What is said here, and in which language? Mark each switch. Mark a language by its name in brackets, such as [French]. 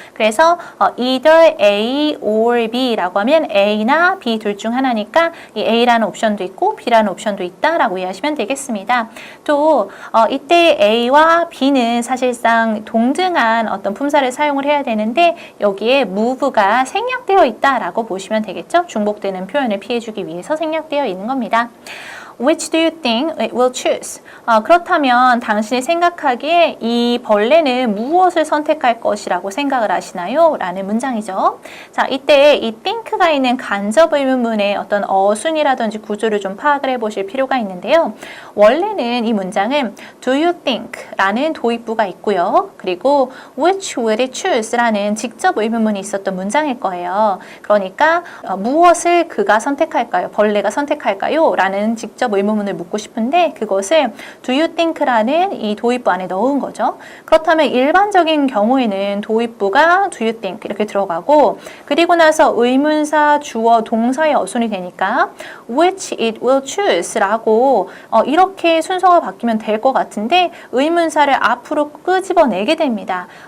[Korean] 그래서 either A or B라고 하면 A나 B 둘 중 하나니까 이 A라는 옵션도 있고 B라는 옵션도 있다라고 이해하시면 되겠습니다. 또 이때 A와 B는 사실상 동등한 어떤 품사를 사용을 해야 되는데 여기에 move가 생략되어 있다라고 보시면 되겠죠. 중복되는 표현을 피해주기 위해서 생략되어 있는 겁니다. [English] Which do you think it will choose? [Korean] 그렇다면 당신이 생각하기에 이 벌레는 무엇을 선택할 것이라고 생각을 하시나요? 라는 문장이죠. 자, 이때 이 think가 있는 간접 의문문의 어떤 어순이라든지 구조를 좀 파악을 해보실 필요가 있는데요. 원래는 이 문장은 [English] do you think? [Korean] 라는 도입부가 있고요. [English] 그리고 which will it choose? [Korean] 라는 직접 의문문이 있었던 문장일 거예요. 그러니까 무엇을 그가 선택할까요? 벌레가 선택할까요? 라는 직접 의문문을 묻고 싶은데 그것을 do you think라는 이 도입부 안에 넣은 거죠. 그렇다면 일반적인 경우에는 도입부가 do you think 이렇게 들어가고 그리고 나서 의문사, 주어, 동사의 어순이 되니까 [English] which it will choose [Korean] 라고 이렇게 순서가 바뀌면 될 것 같은데 의문사를 앞으로 끄집어내게 됩니다.